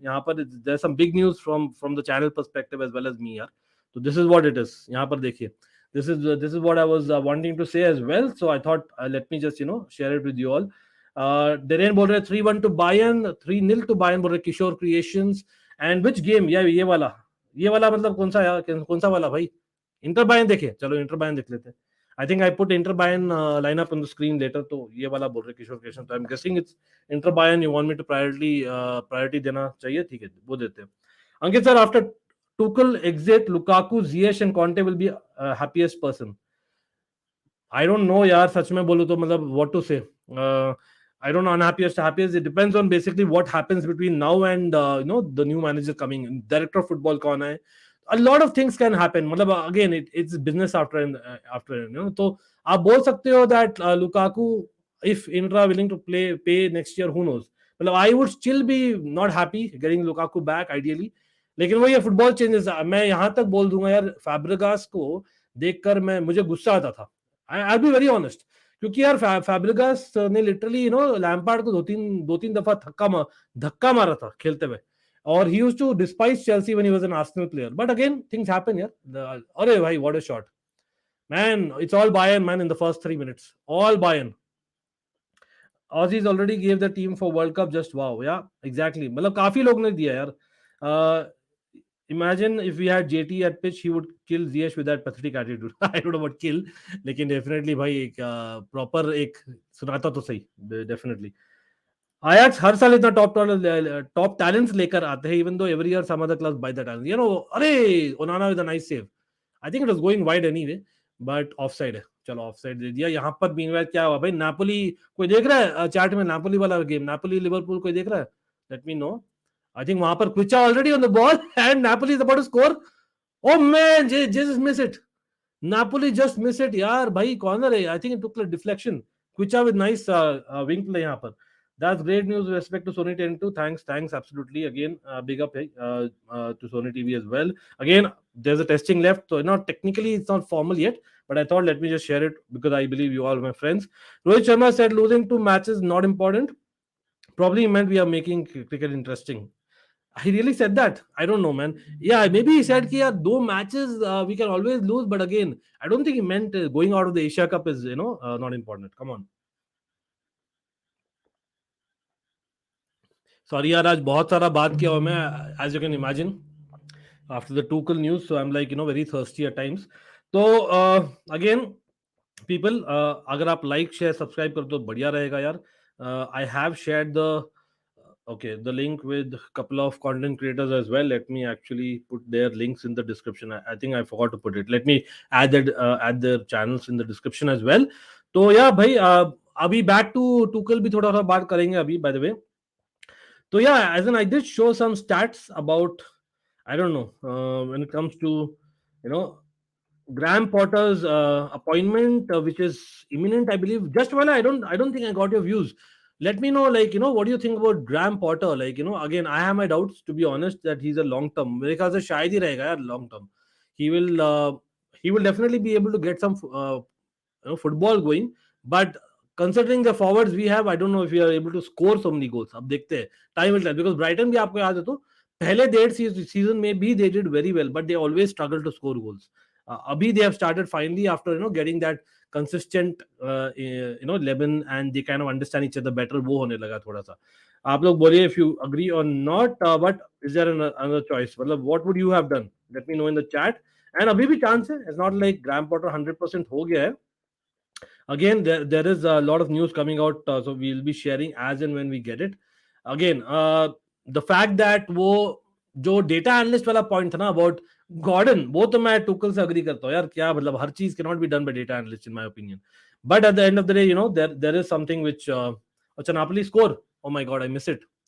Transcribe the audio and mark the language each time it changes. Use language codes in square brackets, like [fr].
[en] यहाँ पर there's some big news from the channel perspective as well as me यार. So this is what it is. [hi] यहाँ पर देखिए. [en] This is what I was wanting to say as well. So I thought let me just share it with you all. Darren बोल रहे 3-1 to Bayern, 3-0 to Bayern बोल रहे Kishore creations. And which game? [hi] ये वाला मतलब कौन सा वाला भाई? इंटर बायर्न देखिए, चलो इंटर बायर्न देख लेते हैं। [en] I think I put Inter Bayern lineup on the screen later, [hi] तो ये वाला बोल रहे किशोर क्रिएशन, [en] तो I am guessing it's Inter Bayern. You want me to [hi] priority देना चाहिए, ठीक है, वो देते हैं। [en] Ankit sir, after Tuchel exit Lukaku, Ziyech and Conte will be happiest person. [hi] I don't know यार, सच में बोलूं तो मतलब व्हाट टू से। [en] I don't know, unhappiest, happiest. It depends on basically what happens between now and the new manager coming. Director of football कौन है? A lot of things can happen. मतलब again, it's business after [hi] तो आप बोल सकते हो [en] that Lukaku, if Inter are willing to pay next year, who knows? मतलब I would still be not happy getting Lukaku back ideally. [hi] लेकिन वो ये फुटबॉल चेंजेस, मैं यहाँ तक बोल दूंगा यार, फैब्रिगास को देखकर मुझे गुस्सा आता था। [en] I'll be very honest. [hi] क्योंकि यार फैब्रिगास ने लिटरली लैम्पार्ड को दो तीन दफा धक्का मारा था खेलते हुए। [en] or he used to despise Chelsea when he was an Arsenal player. But again, things happen here. Arey bhai, what a shot. Man, it's all Bayern, man, in the first 3 minutes. All Bayern. Aussies already gave the team for World Cup. Just wow. Yeah, exactly. [hi] मतलब काफी लोग ने दिया यार. [en] Imagine if we had JT at pitch, he would kill Ziyech with that pathetic attitude. I don't know about kill, लेकिन definitely [hi] भाई एक proper एक सुनाता तो सही, [en] definitely. Ajax [hi] हर साल इतना top talents लेकर आते हैं, [en] even though every year some other clubs buy the talent. You know, अरे Onana with a nice save. I think it was going wide anyway, but offside है. [hi] चलो ऑफसाइड दे दिया. यहाँ पर मीनवाइल क्या हुआ भाई? नापोली कोई देख रहा है चैट में? नापोली वाला गेम, नापोली लिवरपूल कोई देख रहा है? [en] Let me know. I think वहां पर Kvicha already on the ball and Napoli is about to score. Oh man, just miss it. Napoli just miss it यार भाई. Corner है. I think it took deflection. Kvicha with nice wing play यहाँ पर. That's great news with respect to Sony 10-2. Thanks, absolutely. Again, big up to Sony TV as well. Again, there's a testing left, so not technically it's not formal yet, but I thought let me just share it because I believe you all are my friends. Rohit Sharma said losing 2 matches not important. Probably meant we are making cricket interesting. He really said that? I don't know, man. Yeah, maybe he said कि यार 2 matches we can always lose, but again, I don't think he meant going out of the Asia Cup is not important. Come on. [hi] Sorry यार, आज बहुत सारा बात किया हुआ मैं, [en] As you can imagine, after the Tuchel news. So I am like very thirsty at times. तो again people, अगर आप like share subscribe [hi] कर तो बढ़िया रहेगा यार. [en] I have shared the link with a couple of content creators as well. Let me actually put their links in the description. I think I forgot to put it. Let me add their channels in the description as well. [hi] तो या भाई, अभी back to Tuchel भी थोड़ा सा बात करेंगे अभी, by the way. [en] So yeah, as in I did show some stats about, I don't know, when it comes to Graham Potter's appointment, which is imminent, I believe. Just while I don't think I got your views. Let me know, what do you think about Graham Potter? Again, I have my doubts, to be honest, that he's a long term. [hi] मेरे ख्याल से शायद ही रहेगा यार long term. [en] He will definitely be able to get some football going, but considering the forwards we have, I don't know if we are able to score so many goals. अब देखते हैं, time will tell, because Brighton [hi] भी आपको याद है तो पहले डेढ़ season में भी [en] they did very well, but they always struggle to score goals. Abhi they have started finally after getting that consistent 11, and they kind of understand each other better. [hi] वो होने लगा थोड़ा सा. आप लोग बोलिए [en] if you agree or not, but is there another choice? मतलब what would you have done? Let me know in the chat. [hi] And अभी भी chance है. [en] It's not like Graham Potter 100% हो गया है. Again, there is a lot of news coming out, so we'll be sharing as and when we get it. [hi] Again, the fact that वो जो data analyst वाला point था ना about Gordon, वो तो मैं टुकल से अग्री करता हूँ यार. क्या मतलब, हर चीज [en] Can not be done by data analyst in my opinion. But at the end of the day there is something which अच्छा, Napoli score. Oh my God, I miss it.